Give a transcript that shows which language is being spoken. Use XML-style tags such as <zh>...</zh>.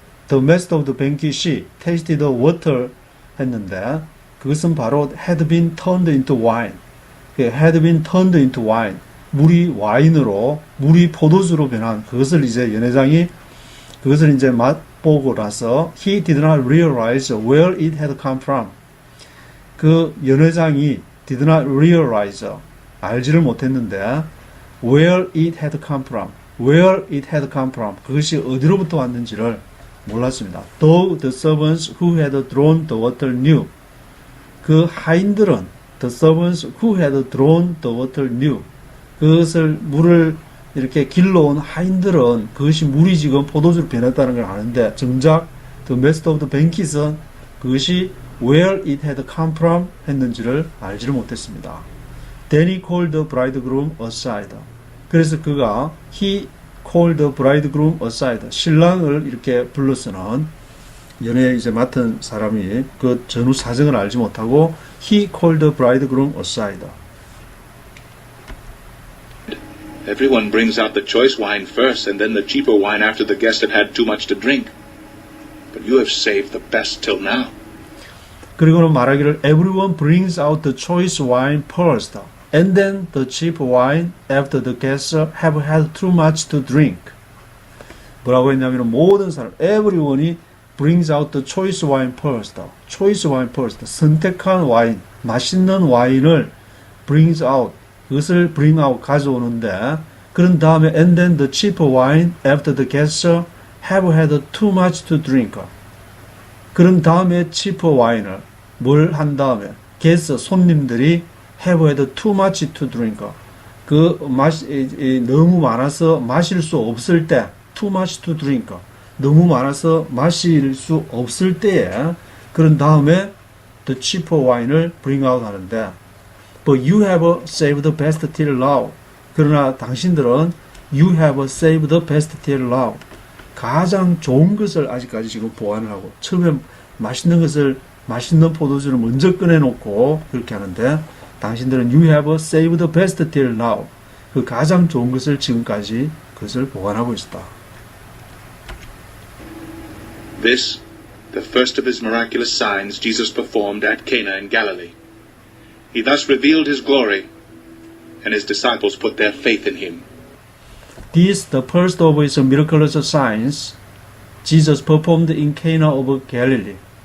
<en>The master of the banquet이 tasted the water</en> <ko>했는데 그것은 바로</ko> <en>had been turned into wine. had been turned into wine.</en> <ko>물이 와인으로, 물이 포도주로 변한 그것을 이제 연회장이 그것을 이제 맛보고 나서</ko> <en>he did not realize where it had come from.</en> <ko>그 연회장이</ko> <en>did not realize</en> <ko>알지를 못했는데</ko> <en>where it had come from. where it had come from.</en> <ko>그것이 어디로부터 왔는지를 몰랐습니다.</ko> <en>Though the servants who had drawn the water knew.</en> <ko>그 하인들은</ko> <en>the servants who had drawn the water knew.</en> <ko>그것을 물을 이렇게 길러온 하인들은 그것이 물이 지금 포도주로 변했다는 걸 아는데 정작</ko> <en>the master of the banquet</en> <ko>은 그것이</ko> <en>where it had come from</en> <ko>했는지를 알지를 못했습니다.</ko> <en>Then he called the bridegroom aside.</en> <ko>그래서 그가</ko> <en>he called the bridegroom aside.</en> <ko>신랑을 이렇게 불러서는 연애 이제 맡은 사람이 그 전후 사정을 알지 못하고</ko> <en>he called the bridegroom aside. Everyone brings out the choice wine first and then the cheaper wine after the guest had had too much to drink. But you have saved the best till now.</en> <ko>그리고는 말하기를</ko> <en>everyone brings out the choice wine first and then the cheap wine after the guests have had too much to drink.</en> <ko>뭐라고 했냐면 모든 사람</ko> <en>everyone이 brings out the choice wine first. choice wine first.</en> <ko>선택한 와인, 맛있는 와인을</ko> <en>brings out.</en> <ko>그것을</ko> <en>bring out</en> <ko>가져오는데 그런 다음에</ko> <en>and then the cheap wine after the guests have had too much to drink.</en> <ko>그런 다음에 cheap 와인을 뭘 한 다음에 guests 손님들이</ko> <en>have had too much to drink.</en> <ko>그 너무 많아서 마실 수 없을 때</ko> <en>too much to drink.</en> <ko>너무 많아서 마실 수 없을 때에 그런 다음에</ko> <en>the cheap 와인을 bring out</en> <ko>하는데</ko> <en>But you have saved the best till now.</en> <ko>그러나 당신들은</ko> <en>you have saved the best till now.</en> <ko>가장 좋은 것을 아직까지 지금 보완을 하고 처음에 맛있는 포도주를 먼저 꺼내놓고 그렇게 하는데 당신들은</ko> <en>you have saved the best till now.</en> <ko>그 가장 좋은 것을 지금까지 그것을 보완하고 있다.</ko> <en>This, the first of his miraculous signs Jesus performed at Cana in Galilee. He thus revealed his glory, and his disciples put their faith in him. This, the first of his miraculous signs, Jesus performed in Cana of Galilee.</en>